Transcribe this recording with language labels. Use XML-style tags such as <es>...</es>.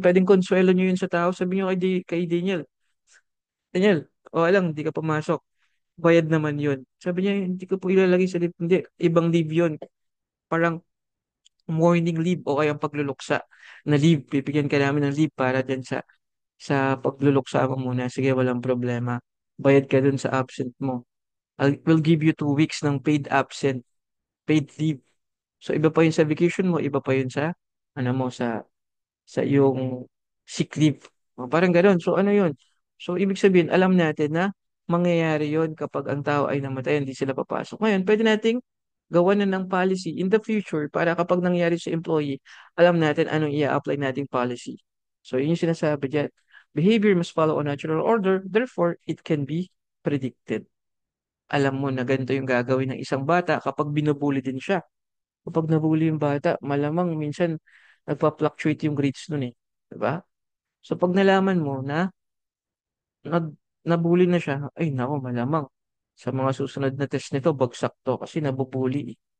<tl>Pwedeng konsuelo nyo yun sa tao. Sabi nyo kay Daniel, Daniel, o alang, hindi ka pumasok. Bayad naman yun. Sabi niya, hindi ko po ilalagay sa leave. Hindi, ibang leave yun. Parang morning leave o kaya pagluluksa na leave. Bibigyan ka namin ng leave para dyan sa pagluluksa mo muna. Sige, walang problema. Bayad ka dun sa absent mo.</tl> <en>We'll give you 2 weeks ng paid absent, paid leave.</en> <tl>So, iba pa yun sa vacation mo, iba pa yun sa iyong sick leave. O, parang gano'n. So, ano yun? So, ibig sabihin, alam natin na mangyayari yon kapag ang tao ay namatay, hindi sila papasok. Ngayon, pwede nating gawa na ng</tl> <en>policy in the future</en> <tl>para kapag nangyari sa employee, alam natin anong i-apply nating policy. So, yun yung sinasabi dyan.</tl> <en>Behavior must follow a natural order, therefore, it can be predicted.</en> <tl>Alam mo na ganito yung gagawin ng isang bata kapag binubuli din siya. Kapag nabully yung bata, malamang minsan nagpa-fluctuate yung grades nun eh. Diba? So pag nalaman mo na nag nabully na siya, ay nako, malamang sa mga susunod na test nito, bagsak to kasi nabubully eh.</tl>